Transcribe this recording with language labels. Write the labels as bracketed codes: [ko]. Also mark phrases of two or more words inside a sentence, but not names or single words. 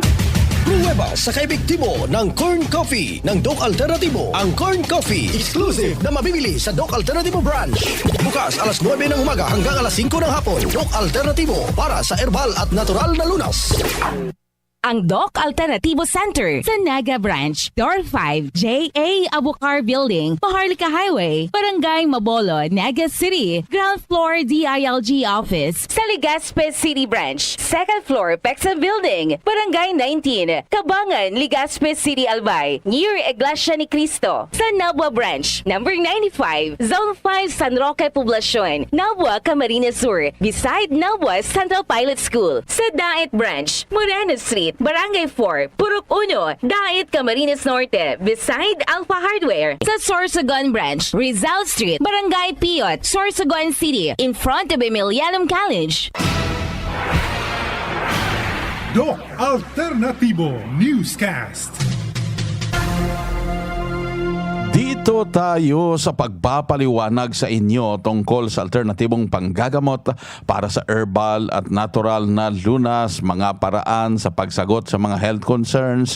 [tl] Pruweba sa kaepektibo ng Corn Coffee ng Doc Alternativo. Ang Corn Coffee, exclusive na mabibili sa Doc Alternativo branch. Bukas alas 9 ng umaga hanggang alas 5 ng hapon. Doc Alternativo para sa herbal at natural na lunas. Ang Doc Alternativo Center sa Naga Branch, Door 5, J.A. Abukar Building, Maharlika Highway, Barangay Mabolo, Naga City, [en] ground floor DILG office. [tl] Sa Legazpi City Branch, [en] second floor [tl] Pexa Building, Barangay 19, Kabangan, Legazpi City, Albay, near Iglesia ni Cristo. Sa Nabwa Branch, number 95, Zone 5, San Roque Poblacion, Nabwa, Camarines Sur, beside Nabwa Central Pilot School. Sa Daet Branch, Moreno Street, Barangay 4, Purok 1, Daet, Camarines Norte, beside Alpha Hardware. Sa Sorsogon Branch, Rizal Street, Barangay Piot, Sorsogon City, [en] in front of Emilianum College. [tl] Doc Alternativo Newscast. Dito tayo sa pagpapaliwanag sa inyo tungkol sa alternatibong panggagamot para sa herbal at natural na lunas, mga paraan sa pagsagot sa mga [en] health concerns.